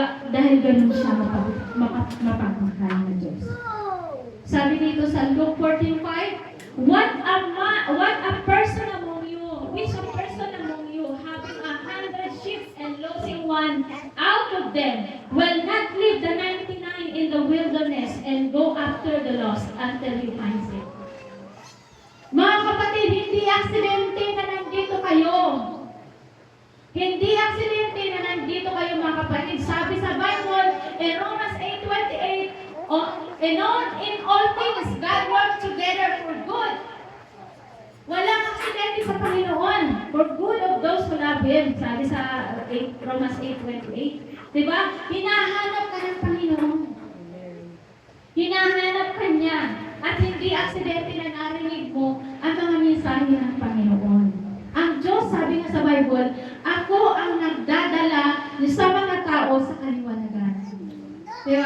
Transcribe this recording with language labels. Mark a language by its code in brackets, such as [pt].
[tl] Dahil ganun siya mapagmahal ng Diyos. Sabi dito sa [en] Luke 14:5, What a person among you, which a person among you, having 100 sheep and losing one out of them, will not leave the 99 in the wilderness and go after the lost until he finds it. [tl] Mga kapatid, hindi aksidente na nandito kayo. Hindi aksidente na nandito kayo, mga kapatid. Sabi sa [en] Bible, in Romans 8:28, in all things, God works together for good. [tl] Walang aksidente sa Panginoon. [en] For good of those who love Him. [tl] Sabi sa Romans 8:28. Diba? Hinahanap ka ng Panginoon. Hinahanap ka niya. At hindi aksidente na narinig mo ang mga mensahe ng Panginoon. Ang Diyos, sabi nga sa Bible, ako ang nagdadala sa mga tao sa kaliwanagan. Diba?